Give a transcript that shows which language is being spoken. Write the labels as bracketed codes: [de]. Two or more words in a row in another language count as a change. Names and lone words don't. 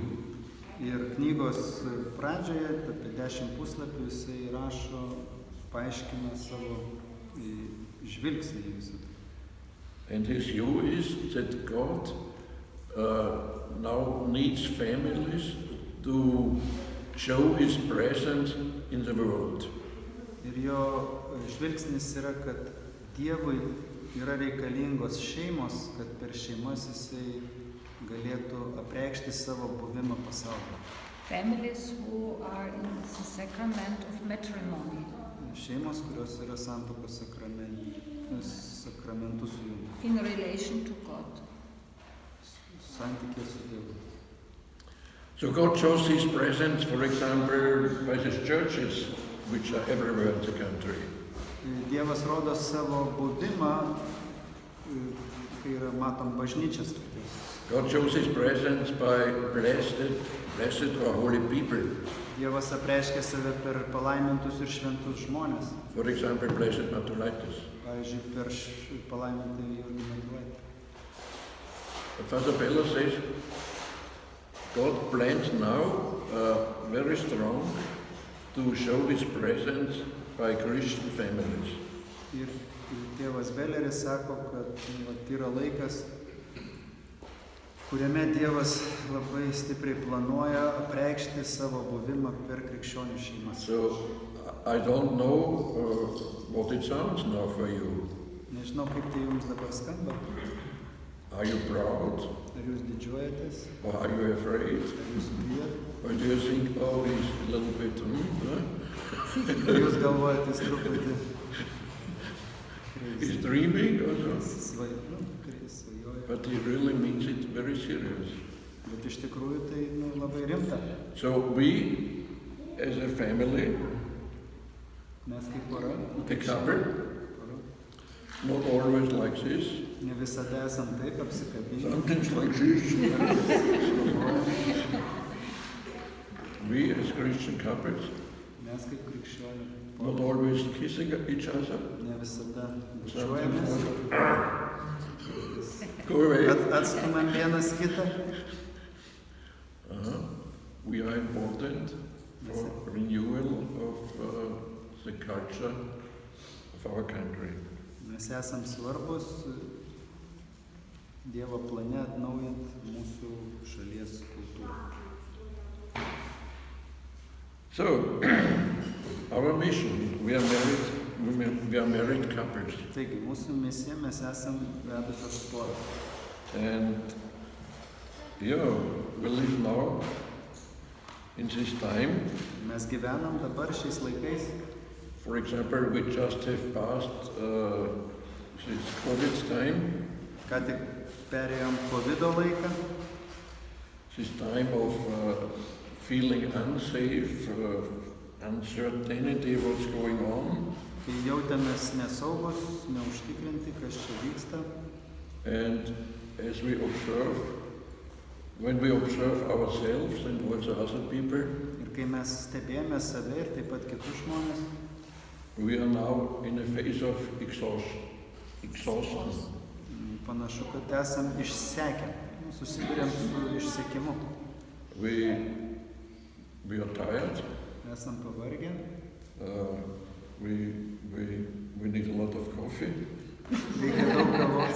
[lt] Ir knygos pradžioje, apie 10 puslapių, jisai rašo, paaiškina savo žvilgsnį į visą tai. [en] And his view is that God now needs families to show His presence in the world. [lt] Ir jo žvilgsnis yra, kad Dievui yra reikalingos šeimos, kad per šeimas jisai galėtų apreikšti savo buvimą pasaulyje. [en] Families who are in the sacrament of matrimony. [lt] Šeimos, kurios yra santuokos sakramentu sujungtos. [en] In relation to God. [lt] Santykė su Dievu. [en] So God shows His presence, for example, by His churches, which are everywhere in the country. [lt] Dievas rodo savo buvimą, kai yra matom bažnyčias. [en] God shows His presence by blessed or holy people. [lt] Dievas apreiškia save per palaimintus ir šventus žmonės. [en] For example, blessed Matulaitis. [lt] Pavyzdžiui, per palaimintą Jurgį Matulaitį. [en] But Father Bella says, God plans now very strong to show His presence by Christian families. [lt] Ir tėvas Belleris sako, kad yra laikas, kuriame Dievas labai stipriai planuoja apreikšti savo buvimą per krikščionių šeimas. [en] So I don't know what it sounds now for you. [lt] Nežinau, kaip tai jums dabar skamba. [en] Are you proud? [lt] Ar jūs didžiuojatės? [en] Or are you afraid? [lt] Ar jūs bijot? [en] Or do you think, oh, he's a little bit, [lt] Ar jūs galvojate, jis truputį [en] he's dreaming or so? [lt] svajoja? [en] But he really means it very serious. [lt] Bet iš tikrųjų tai labai rimta. [en] So we, as a family, [lt] Mes kaip pora, [en] a couple, not always like this, [lt] ne visada esam taip apsikabinę. [en] sometimes like this. We as Christian couples, [lt] Mes kaip krikščionių [en] not always kissing each other. [lt] ne visada [en] Sometimes [lt] bučiuojamės, [en] go away. [lt] atstumam vienas kitą. [en] We are important for renewal of the culture of our country. [lt] Mes esam svarbus Dievo plane atnaujant mūsų šalies kultūrą. [en] So, our mission, we are married couples. [lt] Taigi, mūsų misija, mes esam vedusios poros. [en] And we live now in this time. [lt] Mes gyvenam dabar šiais laikais. [en] For example, we just have passed this COVID time. [lt] Ką tik perėjom COVID-o laiką. [en] This time of feeling unsafe, uncertainty what's going on. [lt] Kai jautėmės nesaugus, neužtikrinti, kas čia vyksta. [en] And as we observe when we observe ourselves and also other people, [lt] Ir kai mes stebėjome save ir taip pat kitus žmonės, [en] we are now in a phase of exhaustion. [lt] panašu, kad esam išsekę, susidurėm su išsekimu. [en] We are tired. [lt] Esam pavargę, [en] We need a lot of coffee. [lt] reikia daug kavos,